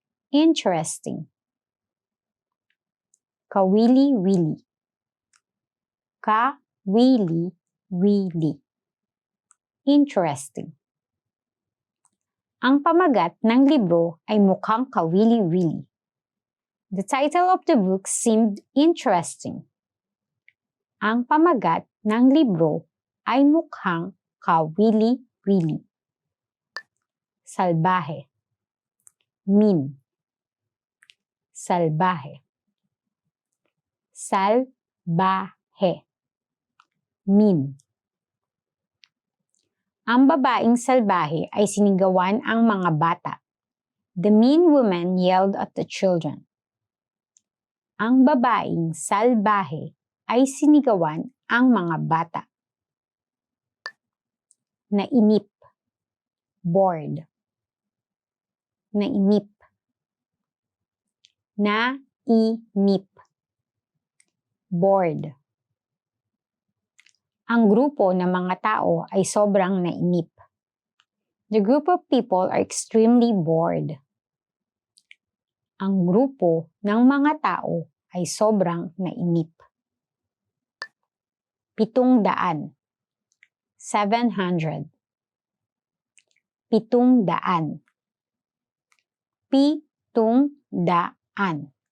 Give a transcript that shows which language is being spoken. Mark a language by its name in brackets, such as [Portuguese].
[English] Interesting. [Filipino] Kawili-wili. Kawili-wili. [English] Interesting. [Filipino] Ang pamagat ng libro ay mukhang kawili-wili. [English] The title of the book seemed interesting. [Filipino] Ang pamagat ng libro ay mukhang kawili-wili. Salbahe. [English] Mean. [Filipino] Salbahe. Salbahe. [English] Mean. [Filipino] Ang babaeng salbahe ay sinigawan ang mga bata. [English] The mean woman yelled at the children. [Filipino] Ang babaeng salbahe ay sinigawan ang mga bata. Nainip. [English] Bored. [Filipino] Nainip. Nainip. [English] Bored. [Filipino] Ang grupo ng mga tao ay sobrang nainip. [English] The group of people are extremely bored. [Filipino] Ang grupo ng mga tao ay sobrang nainip. 700. 700. 700. 700.